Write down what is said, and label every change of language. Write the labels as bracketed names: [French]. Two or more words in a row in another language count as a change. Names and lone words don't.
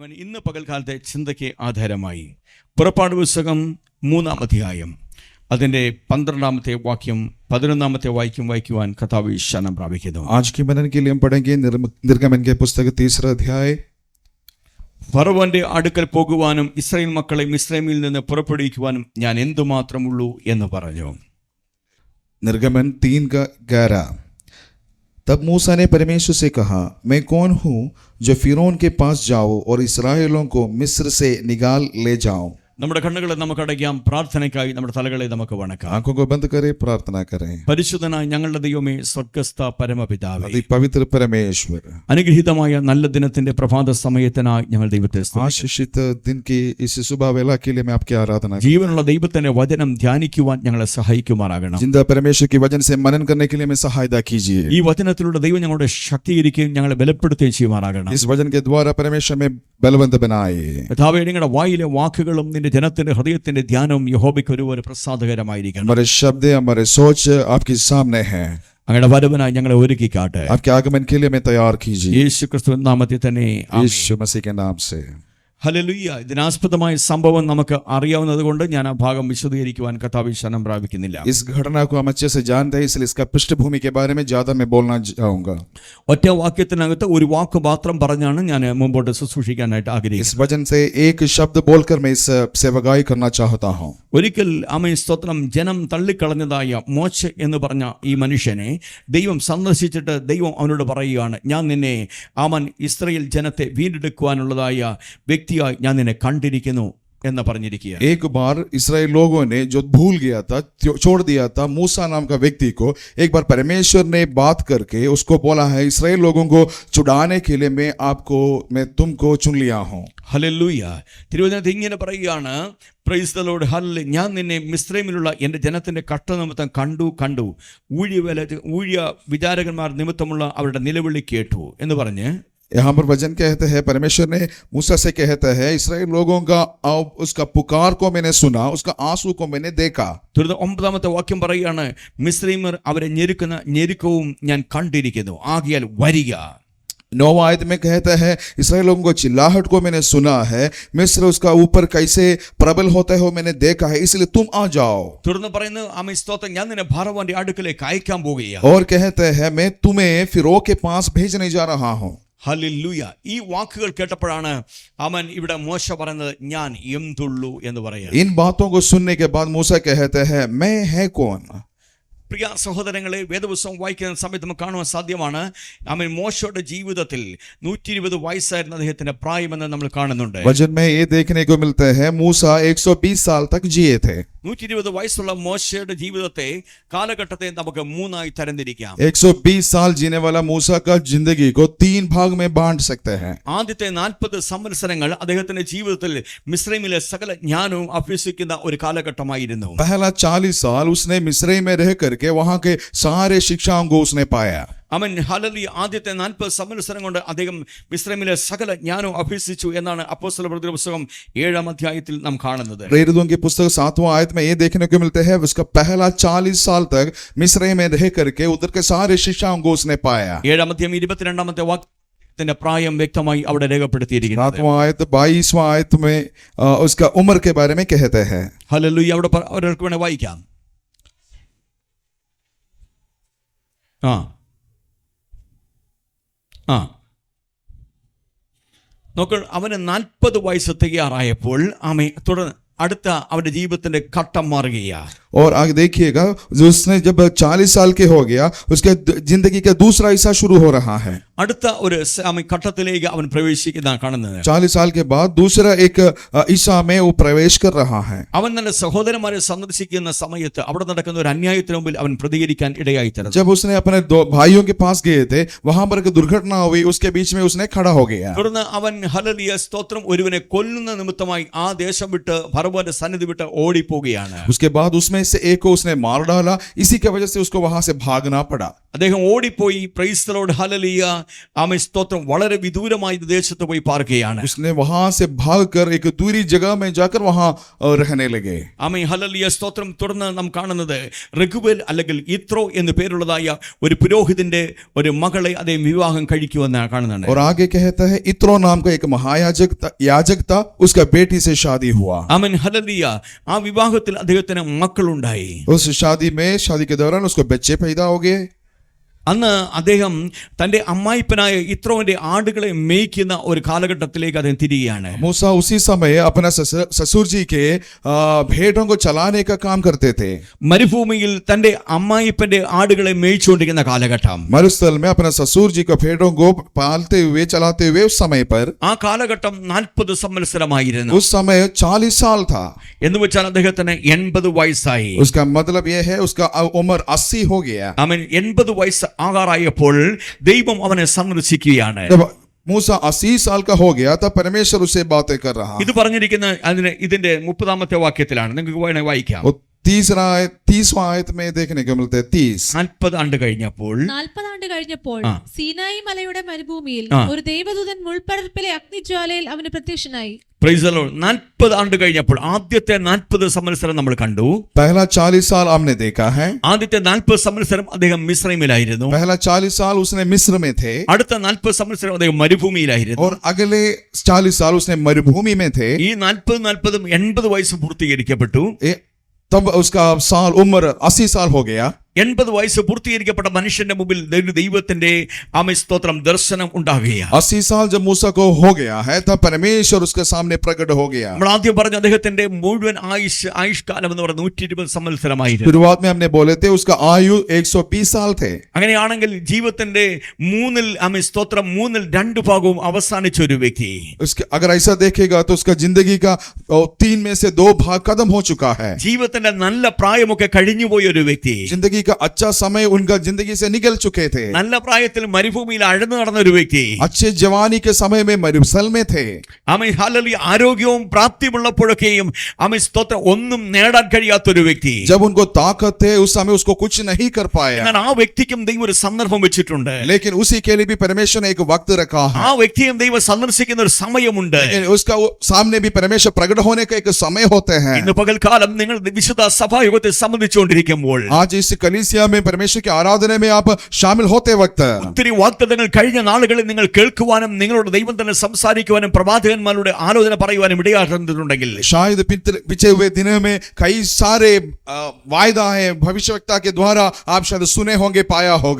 [Malayalam] ഇന്ന് പകൽക്കാലത്തെ ചിന്തയ്ക്ക് ആധാരമായി പുറപ്പാട് പുസ്തകം 3-ാം അധ്യായം അതിൻ്റെ 12-ാമത്തെ വാക്യം 11-ാമത്തെ വാക്യം വായിക്കുവാൻ കർത്താവ് ശരണം പ്രാപിക്കുന്നു. [Hindi] आज के मनन के लिए हम पढ़ेंगे निर्गमन के पुस्तक 3रा अध्याय. [Malayalam] ഫറവോന്റെ അടുക്കൽ പോകുവാനും ഇസ്രായേൽ മക്കളെ മിസ്രൈമിൽ നിന്ന് പുറപ്പെടുവിക്കുവാനും ഞാൻ എന്തുമാത്രമുള്ളൂ എന്ന് പറഞ്ഞു. [Hindi] निर्गमन 3:11. तब मूसा ने परमेश्वर से कहा, मैं कौन हूँ जो फिरौन के पास जाऊँ और इस्राएलियों को मिस्र से निकाल ले जाऊँ. [Malayalam] നമ്മുടെ കണ്ണുകളെ നമുക്ക് അടയ്ക്കാം. പ്രാർത്ഥനയ്ക്കായി നമ്മുടെ തലകളെ നമുക്ക് വണക്കാം. [Hindi] आंखों को बंद करें, प्रार्थना करें. [Malayalam] പരിശുദ്ധനായ ഞങ്ങളുടെ ദൈവമേ, സ്വർഗ്ഗസ്ഥ പരമപിതാവേ, [Hindi] पवित्र परमेश्वर, [Malayalam] അനുഗ്രഹീതമായ നല്ല ദിനത്തിന്റെ പ്രഭാത സമയത്തിനായി ഞങ്ങൾ ദൈവത്തെ [Hindi] आशीषित दिन की इस सुबह वेला के लिए मैं आपकी आराधना. [Malayalam] ജീവനുള്ള ദൈവത്തിന്റെ വചനം ധ്യാനിക്കുവാൻ ഞങ്ങളെ സഹായിക്കുമാറാകണം. [Hindi] जिंदा परमेश्वर की वचन से मनन करने के लिए मैं सहायता कीजिए. [Malayalam] ഈ വചനത്തിലൂടെ ദൈവം ഞങ്ങളുടെ ശക്തീകരിക്കുകയും ഞങ്ങളെ ബലപ്പെടുത്തുകയും ചെയ്യുമാറാകണം. [Hindi] इस वचन के द्वारा परमेश्वर में बलवंत बनाए. [Malayalam] കർത്താവേ, നിങ്ങളുടെ വായിലെ വാക്കുകളും നിന്റെ ജനത്തിന്റെ ഹൃദയത്തിന്റെ ധ്യാനവും യഹോവയ്ക്ക് ഒരു പ്രസാദകരമായിരിക്കണം. [Hindi] हमारे शब्द हमारे सोच आपके सामने हैं. [Malayalam] അങ്ങയുടെ വരവിനായി ഞങ്ങളെ ഒരുക്കിക്കാട്ടെ. [Hindi] आपके आगमन के लिए मैं तैयार कीजिए. [Malayalam] യേശു ക്രിസ്തുവിൻ നാമത്തിൽ തന്നെ ആമേൻ. [Hindi] यीशु मसीह के नाम से. [Malayalam] ഹല്ലേലൂയ. ഇതിനാസ്പദമായ സംഭവം നമുക്ക് അറിയാവുന്നത് കൊണ്ട് ഞാൻ ആ ഭാഗം വിശദീകരിക്കുവാൻ കർത്താവിൽ ശരണം പ്രാപിക്കുന്നില്ല. [Hindi] इस घटना को हम अच्छे से जानते हैं, इसलिए इसका पृष्ठभूमि के बारे में ज्यादा मैं बोलना चाहूंगा. [Malayalam] ഒറ്റ വാക്യത്തിനകത്ത് ഒരു വാക്ക് മാത്രം പറഞ്ഞാണ് ഞാൻ മുമ്പോട്ട് ശുശ്രൂഷിക്കാനായിട്ട് [Hindi] इस [Malayalam] ആഗ്രഹിക്കുന്നത്. [Hindi] वचन से एक शब्द बोलकर मैं इस सेवकाई करना चाहता हूँ. [Malayalam] ഒരിക്കൽ ആമേൻ സ്തോത്രം, ജനം തള്ളിക്കളഞ്ഞതായ മോശെ എന്ന് പറഞ്ഞ ഈ മനുഷ്യനെ ദൈവം സന്ദർശിച്ചിട്ട് ദൈവം അവനോട് പറയുകയാണ്, ഞാൻ നിന്നെ ആമൻ ഇസ്രായേൽ ജനത്തെ വീണ്ടെടുക്കുവാനുള്ളതായ വ്യക്തിയായി ഞാൻ നിന്നെ കണ്ടിരിക്കുന്നു എന്ന് പറഞ്ഞിരിക്കുക. [Hindi] एक बार इसराइल लोगों ने जो भूल गया था, छोड़ दिया था मूसा नाम का व्यक्ति को, एक बार परमेश्वर ने बात करके उसको बोला है, इसराइल लोगों को छुड़ाने के लिए मैं तुमको चुन लिया हूँ. [Malayalam] ഹല്ലേലൂയ. തിരുവചനത്തിൽ ഇങ്ങനെ പറയുകയാണ്, [English] praise the Lord, [Malayalam] ഹല്ലേലൂയ, ഞാൻ നിന്നെ മിസ്രൈമിലുള്ള എൻ്റെ ജനത്തിന്റെ കഷ്ട നിമിത്തം കണ്ടു, ഊഴിയ വിചാരകന്മാർ നിമിത്തമുള്ള അവരുടെ നിലവിളി കേട്ടു എന്ന് പറഞ്ഞ് [Hindi] यहाँ पर वचन कहते हैं, परमेश्वर ने मूसा से कहते हैं, इसराइल लोगों का उसका पुकार को मैंने सुना, उसका आंसू को मैंने देखा. [Malayalam] 9-ാമത്തെ വാക്യം പറയുകയാണ്, മിസ്രൈമർ അവരെ ഞെരുക്കുന്ന ഞെരുക്കവും ഞാൻ കണ്ടിരിക്കുന്നു, ആകയാൽ വരിക. [Hindi] 9वां आयत में कहता है, इसराइल लोगों को चिल्लाहट को मैंने सुना है, मिस्र उसका ऊपर कैसे प्रबल होते हो मैंने देखा है, इसलिए तुम आ जाओ. [Malayalam] തുടർന്ന് പറയുന്നു, ആമേൻ സ്തോത്രം, ഞാൻ നിന്നെ ഫറവോന്റെ അടുക്കലേക്ക് അയക്കാൻ പോകുകയാണ്. [Hindi] और कहते हैं, मैं तुम्हें फिरौन के पास भेजने जा रहा हूँ. [Malayalam] ഹല്ലേലൂയ. ഈ വാക്കുകൾ കേട്ടപ്പോഴാണ് അവൻ ഇവിടെ മോശ പറയുന്നത്, ഞാൻ എന്തുള്ളൂ എന്ന് പറയാം. [Hindi] इन बातों को सुनने के बाद मूसा कहते हैं, मैं है कौन. [Malayalam] പ്രിയ സഹോദരങ്ങളെ, വേദപുസ്തകം വായിക്കുന്ന സമയത്ത് നമുക്ക് കാണുവാൻ സാധ്യമാണ്, അവൻ മോശയുടെ ജീവിതത്തിൽ 120 വയസ്സായിരുന്ന അദ്ദേഹത്തിന്റെ പ്രായമെന്ന് നമ്മൾ കാണുന്നുണ്ട്. [Hindi] वचन में ये देखने को मिलते हैं, मूसा 120 साल तक जिए थे. [Malayalam] 120 വയസ്സുള്ള മോശയുടെ ജീവിതത്തെ കാലഘട്ടത്തെ നമുക്ക് 3ആയി തരംതിരിക്കാം. [Hindi] 120 साल जीने वाला मूसा का जिंदगी को 3 भाग में बांट सकते हैं. [Malayalam] ആദ്യത്തെ 40 സംവത്സരങ്ങൾ അദ്ദേഹത്തിന്റെ ജീവിതത്തിൽ മിസ്രൈമിലെ സകല ജ്ഞാനവും അഭ്യസിക്കുന്ന ഒരു കാലഘട്ടമായിരുന്നു. [Hindi] पहला 40 साल उसने मिस्र में रह करके वहां के सारे शिक्षाओं को उसने पाया. [Malayalam] അവൻ ഹല്ലേലൂയ ആദ്യത്തെ 40 സംവത്സരം കൊണ്ട് അദ്ദേഹം മിസ്രൈമിലെ സകല ജ്ഞാനവും അഭ്യസിച്ചു എന്നാണ് അപ്പോസ്തലപ്രവൃത്തിയുടെ പുസ്തകം 7-ാം അധ്യായത്തിൽ നാം കാണുന്നത്. [Hindi] प्रेरितों की पुस्तक 7वां आयत में ये देखने को मिलता है, उसका पहला 40 साल तक मिस्र में रह करके उधर के सारे शिक्षाओं को उसने पाया. [Malayalam] 7-ാം अध्याയം 22-ാമത്തെ വാക്യത്തിന്റെ പ്രായം വ്യക്തമായി അവിടെ രേഖപ്പെടുത്തിയിരിക്കുന്നു. [Hindi] 7वां आयत 22वां आयत में उसका उम्र के बारे में कहते हैं. [Malayalam] ഹല്ലേലൂയ. അവിടെ അവർക്ക് വേണേ വായിക്കാം. നോക്ക, അവന് 40 വയസ്സ് തികയാറായപ്പോൾ തുടർന്ന് അടുത്ത അവന്റെ ജീവിതത്തിന്റെ ഘട്ടം മാറുകയാ. [Hindi] और आगे देखिएगा, जो उसने जब 40 साल के हो गया, उसके जिंदगी का दूसरा हिस्सा शुरू हो रहा है. [Malayalam] അടുത്ത ഒരു ഘട്ടത്തിലേക്ക് അവൻ പ്രവേശിക്കുന്ന കാണുന്നത്. [Hindi] 40 साल के बाद दूसरा एक हिस्सा में वो प्रवेश कर रहा है. [Malayalam] അവൻ തന്റെ സഹോദരന്മാരെ സന്ദർശിക്കുന്ന സമയത്ത് അവിടെ നടക്കുന്ന ഒരു അന്യായത്തിന് മുമ്പിൽ അവൻ പ്രതികരിക്കാൻ ഇടയായി തീർന്നു. [Hindi] जब उसने अपने 2 भाइयों के पास गए थे, वहां पर एक दुर्घटना हुई, उसके बीच में उसने खड़ा हो गया. [Malayalam] തുടർന്ന് അവൻ ഹല്ലേലൂയ സ്തോത്രം ഒരുവനെ കൊല്ലുന്ന നിമിത്തമായി ആ ദേശം വിട്ട് ഫറവോന്റെ സന്നിധി വിട്ട് ഓടിപ്പോവുകയാണ്. [Hindi] उसके बाद उसमें से एक को उसने मार डाला, इसी की वजह से उसको वहां से भागना पड़ा. [Malayalam] അദ്ദേഹം ഓടിപ്പോയി. [English] Praise the Lord, [Malayalam] ഹല്ലേലൂയ, ആമേൻ, സ്തോത്രം. വളരെ വിദൂരമായ ദേശത്ത് പോയി പാർക്കുകയാണ്. [Hindi] उसने वहां से भागकर एक दूरी जगह में जाकर वहां रहने लगे. [Malayalam] ആമേൻ, ഹല്ലേലൂയ, സ്തോത്രം. തുടർന്ന് നാം കാണുന്നത് റെഗുവേൽ അല്ലെങ്കിൽ യിത്രോ എന്ന് പേരുള്ളതായ ഒരു പുരോഹിതന്റെ ഒരു മകളെ അദ്ദേഹം വിവാഹം കഴിക്കുമെന്ന് കാണുന്നുണ്ട്. [Hindi] और आगे कहता है इत्रो नाम का एक महायाजक था, उसका बेटी से शादी हुआ. [Malayalam] ആമേൻ, ഹല്ലേലൂയ. ആ വിവാഹത്തിൽ അദ്ദേഹത്തിന് മക്കളുണ്ടായി. [Hindi] उस शादी के दौरान उसको बच्चे पैदा हो गए. [Malayalam] അന്ന് അദ്ദേഹം തന്റെ അമ്മായിപ്പനായ യിത്രോവിന്റെ ആടുകളെ മേയ്ക്കുന്ന ഒരു കാലഘട്ടത്തിലേക്ക് അദ്ദേഹം തിരികെയാണ്. [Hindi] मूसा उसी समय अपना ससुर जी के भेड़ों को चलाने का काम करते थे. [Malayalam] മരുഭൂമിയിൽ തന്റെ അമ്മായിപ്പന്റെ ആടുകളെ മേയിച്ചുകൊണ്ടിരിക്കുന്ന കാലഘട്ടം. [Hindi] मरुस्थल में अपना ससुर जी को भेड़ों को पालते हुए चलाते हुए उस समय पर, [Malayalam] ആ കാലഘട്ടം 40 സംവത്സരമായിരുന്നു. [Hindi] उस समय 40 साल था. [Malayalam] എന്ന് വെച്ചാൽ അദ്ദേഹത്തിന് 80 വയസ്സായി. [Hindi] उसका मतलब यह है उसका उम्र 80 हो गया. [Malayalam] അവൻ 80 വയസ്സ് ആകാറായപ്പോൾ ദൈവം അവനെ സന്ദർശിക്കുകയാണ്. [Hindi] जब मूसा 80 साल का हो गया तब परमेश्वर उससे बातें कर रहा. [Malayalam] ഇത് പറഞ്ഞിരിക്കുന്ന ഇതിന്റെ 30ാമത്തെ വാക്യത്തിലാണ്. നിങ്ങൾക്ക് വേണേ വായിക്കാം. [Hindi] 30वां आयत में देखने को मिलते हैं 30. [Malayalam] 40 ആണ്ട് കഴിഞ്ഞപ്പോൾ 40 ആണ്ട് കഴിഞ്ഞപ്പോൾ സീനായി മലയുടെ മരുഭൂമിയിൽ ഒരു ദൈവദൂതൻ മുൾപടർപ്പിലെ അഗ്നിജ്വാലയിൽ അവന് പ്രത്യക്ഷനായി. [English] Praise the Lord. [Malayalam] 40 ആണ്ട് കഴിഞ്ഞപ്പോൾ ആദ്യത്തെ 40 സംവത്സരം നമ്മൾ കണ്ടു. [Hindi] पहला 40 साल हमने देखा है. [Malayalam] ആദ്യത്തെ 40 സംവത്സരം അദ്ദേഹം മിസ്രൈമിലായിരുന്നു. [Hindi] पहला 40 साल उसने मिस्र में थे. [Malayalam] അടുത്ത 40 സംവത്സരം അദ്ദേഹം മരുഭൂമിയിലായിരുന്നു. [Hindi] और अगले 40 साल उसने मरुभूमि में थे. [Malayalam] ഈ 40 80 വയസ്സ് പൂർത്തീകരിക്കപ്പെട്ടു. [Hindi] तब उसका उम्र 80 साल हो गया. [Malayalam] 80 വയസ്സ് പൂർത്തീകരിക്കപ്പെട്ട മനുഷ്യന്റെ മുമ്പിൽ ദൈവത്തിന്റെ ആമേൻ, സ്തോത്രം, ദർശനം ഉണ്ടാകുകയാണ്. [Hindi] 80 साल जब मूसा को हो गया है तब परमेश्वर उसके सामने प्रकट हो गया. [Malayalam] നമ്മൾ ആദ്യം പറഞ്ഞ അദ്ദേഹത്തിന്റെ മുഴുവൻ ആയുഷ്കാലം എന്ന് പറയുന്നത് 120 സംവത്സരമായിരുന്നു. [Hindi] शुरुआत में हमने बोले थे उसका आयु 120 साल थे. [Malayalam] അങ്ങനെയാണെങ്കിൽ ജീവിതത്തിന്റെ ആമേൻ, സ്തോത്രം, 2 ഭാഗവും അവസാനിച്ച ഒരു വ്യക്തി. [Hindi] उसके अगर ऐसा देखेगा तो उसका जिंदगी का 3 में से 2 भाग खत्म हो चुका है. [Malayalam] ജീവിതത്തിന്റെ നല്ല പ്രായമൊക്കെ കഴിഞ്ഞുപോയ ഒരു വ്യക്തി. [Hindi] जिंदगी का अच्छा समय उनका जिंदगी से निकल चुके थे. [Malayalam] നല്ല പ്രായത്തിൽ മരുഭൂമിയിൽ അഴന്നു നടന്ന ഒരു വ്യക്തി. [Hindi] अच्छे जवानी के समय में मरुस्थल में थे. [Malayalam] ആമേൻ, ഹല്ലേലൂയ. ആരോഗ്യവും പ്രാപ്തിയുള്ളപ്പോഴൊക്കെയും ആമേൻ, സ്തോത്രം, ഒന്നും നേടാൻ കഴിയാത്ത ഒരു വ്യക്തി. [Hindi] जब उनको ताकत थे उस समय उसको कुछ नहीं कर पाया. [Malayalam] എന്നാൽ ആ വ്യക്തിക്കും ദൈവം ഒരു സന്ദർഭം വെച്ചിട്ടുണ്ട്. [Hindi] लेकिन उसी के लिए भी परमेश्वर ने एक वक्त रखा है. [Malayalam] ആ വ്യക്തിയും ദൈവം സന്ദർശിക്കുന്ന ഒരു സമയമുണ്ട്. [Hindi] उसका सामने भी परमेश्वर प्रकट होने का एक समय होते हैं. [Malayalam] ഇന്ന് പകൽക്കാലം നിങ്ങൾ വിശുദ്ധ സഭായോഗത്തെ സംബന്ധിച്ചുകൊണ്ടിരിക്കുമ്പോൾ [Hindi] आज इस कलीसिया में परमेश्वर के आराधना में आप शामिल होते वक्त [Malayalam] ഒത്തിരി വാഗ്ദത്തങ്ങൾ കഴിഞ്ഞ നാളുകളിൽ നിങ്ങൾ കേൾക്കുവാനും നിങ്ങളോട് ദൈവം തന്നെ സംസാരിക്കുവാനും പ്രവാചകന്മാരുടെ ആലോചന പറയുവാനും ഇടയാകുന്നുണ്ടെങ്കിൽ [Hindi] शायद पिछले हुए दिनों में कई सारे वायदा है भविष्यवक्ता के द्वारा आप शायद सुने होंगे, पाया होगा.